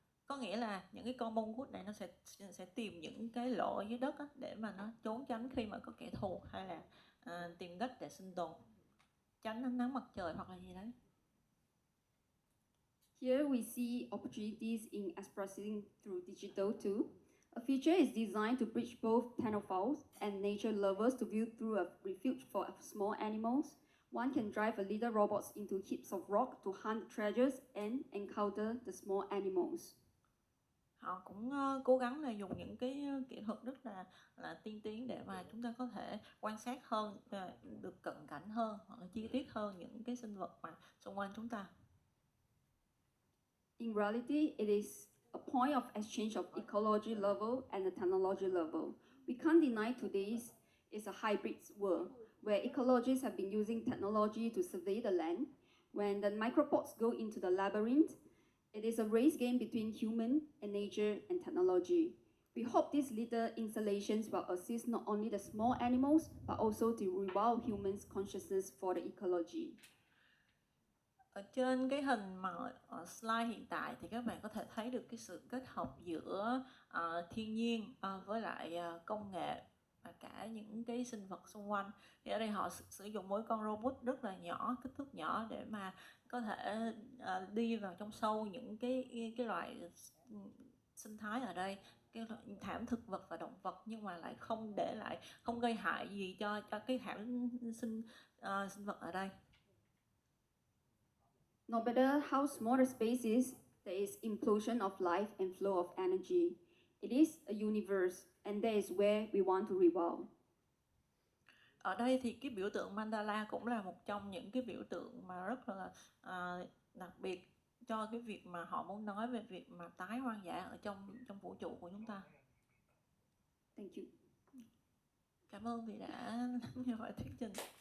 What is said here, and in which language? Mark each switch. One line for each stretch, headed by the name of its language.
Vietnamese: Có nghĩa là những cái con mongoose này nó sẽ tìm những cái lỗ ở dưới đất á, để mà nó trốn tránh khi mà có kẻ thù, hay là tìm cách để sinh tồn, tránh ánh nắng mặt trời hoặc là gì đấy.
English: Here we see opportunities in expressing through digital too. A feature is designed to bridge both technophiles and nature lovers to view through a refuge for small animals. One can drive a little robot into heaps of rock to hunt treasures and encounter the small animals.
Vietnamese: Họ cũng cố gắng là dùng những cái kỹ thuật rất là tiên tiến để mà chúng ta có thể quan sát hơn, được cận cảnh hơn hoặc là chi tiết hơn những cái sinh vật mà xung quanh chúng ta.
English: In reality, it is a point of exchange of ecology level and the technology level. We can't deny today is a hybrid world where ecologists have been using technology to survey the land. When the micropods go into the labyrinth, it is a race game between human and nature and technology. We hope these little installations will assist not only the small animals, but also to rewild humans' consciousness for the ecology.
Vietnamese: Ở trên cái hình mà ở slide hiện tại thì các bạn có thể thấy được cái sự kết hợp giữa thiên nhiên với lại công nghệ và cả những cái sinh vật xung quanh. Thì ở đây họ sử dụng một con robot rất là nhỏ, kích thước nhỏ để mà có thể đi vào trong sâu những cái loại sinh thái ở đây, cái thảm thực vật và động vật, nhưng mà lại không gây hại gì cho cái thảm sinh vật ở đây.
English: No matter how small the space is, there is implosion of life and flow of energy. It is a universe, and that is where we want to revolve.
Vietnamese: Ở đây thì cái biểu tượng mandala cũng là một trong những cái biểu tượng mà rất là đặc biệt cho cái việc mà họ muốn nói về việc mà tái hoang dã ở trong vũ trụ của chúng ta.
English: Thank you.
Vietnamese: Cảm ơn vì đã nghe bài thuyết trình.